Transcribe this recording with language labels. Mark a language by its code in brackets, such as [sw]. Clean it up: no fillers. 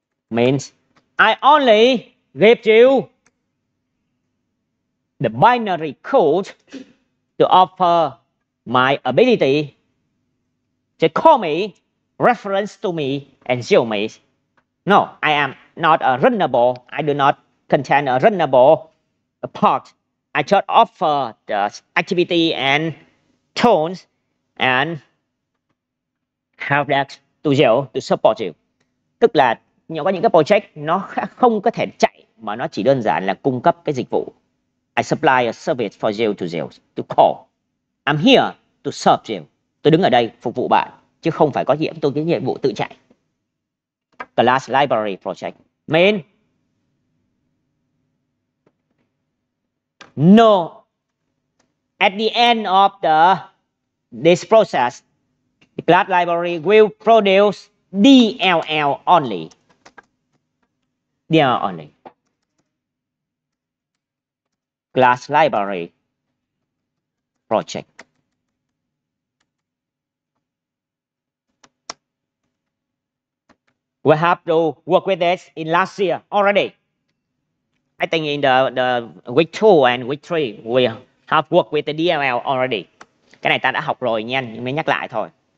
[en] Means I only give you the binary code to offer my ability to call me, reference to me, and show me. No, I am not a runnable. I do not contain a runnable part. I just offer the activity and tones and have that to you, to support you. [vi] Tức là có những cái project nó không có thể chạy mà nó chỉ đơn giản là cung cấp cái dịch vụ. [en] I supply a service for you to call. I'm here to serve you. [vi] Tôi đứng ở đây phục vụ bạn chứ không phải có tôi cái nhiệm vụ tự chạy. [en] Class library project mean no, at the end of this process, the class library will produce DLL only. DLL only. Class library project. We have to work with this in last year already. I think in the week 2 and week 3 we have worked with the DLL already. [vi] Cái này ta đã học rồi nha, nhưng mới nhắc lại thôi.